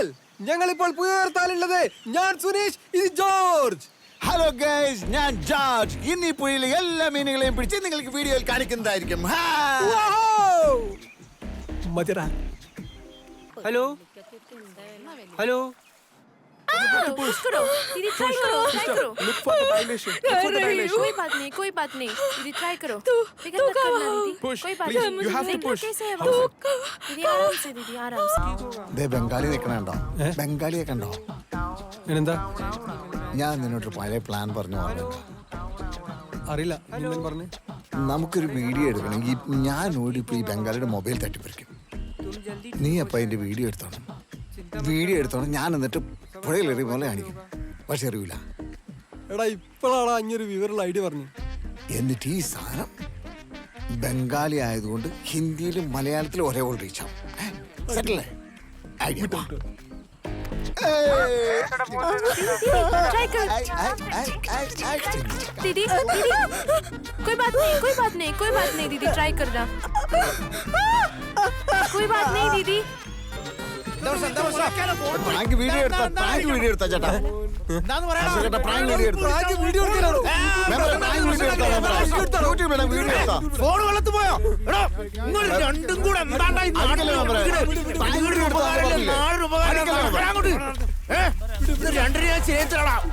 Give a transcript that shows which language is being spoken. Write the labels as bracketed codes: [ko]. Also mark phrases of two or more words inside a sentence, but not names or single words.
[ml] ഞങ്ങൾ ഇപ്പോൾ പുയർത്താലുള്ളത് ഞാൻ സുനീഷ്, ഇത് ജോർജ്. [en] hello guys, [ml] ഞാൻ ജോർജ്. ഇന്ന് ഈ പുഴയിലെ എല്ലാ മീനുകളെയും പിടിച്ച് നിങ്ങൾക്ക് വീഡിയോയിൽ കാണിക്കുന്നതായിരിക്കും. [en] hello hello [hi] पुश करो दीदी, ट्राई करो, ट्राई करो. कोई बात नहीं दीदी, ट्राई करो. फिकर मत करना दीदी, कोई बात नहीं. [en] You have to push. [hi] दीदी आराम से, दीदी आराम से. [ml] ദേ ബംഗാളി നിൽക്കണോ? ബംഗാളിയെ കണ്ടോ? എന്താ? ഞാൻ നിന്നോട്ട് പഴയ പ്ലാൻ പറഞ്ഞു. അറിയില്ല. പറഞ്ഞു നമുക്കൊരു വീഡിയോ എടുക്കണമെങ്കിൽ ഞാൻ ഓടിപ്പോയി ബംഗാളിയുടെ മൊബൈൽ തട്ടിപ്പറിക്കും. നീ അപ്പൊ അതിന്റെ വീഡിയോ എടുത്തോണം. ഞാൻ എന്നിട്ട് പുഴയിലെറിയ പോലെ കാണിക്കും. പക്ഷെ അറിയില്ല. എടാ, ഇപ്പോഴാണ് അങ്ങനൊരു വിവരമുള്ള ഐഡിയ പറഞ്ഞു. എന്നിട്ട് ഈ സാധനം ബംഗാളി ആയതുകൊണ്ട് ഹിന്ദിയിലും മലയാളത്തിലും ഒരേപോലെ റീച്ചാവും. സെറ്റല്ലേ? ഐഡിയ. [hi] दीदी कोई बात नहीं दीदी, ट्राई करना. कोई बात नहीं दीदी. [en] prank video [ml] എടുത്താ ചേട്ടാ. ഫോൺ വെള്ളത്ത് പോയോ? രണ്ടും കൂടെ രണ്ടിനെ ചേച്ചടാ.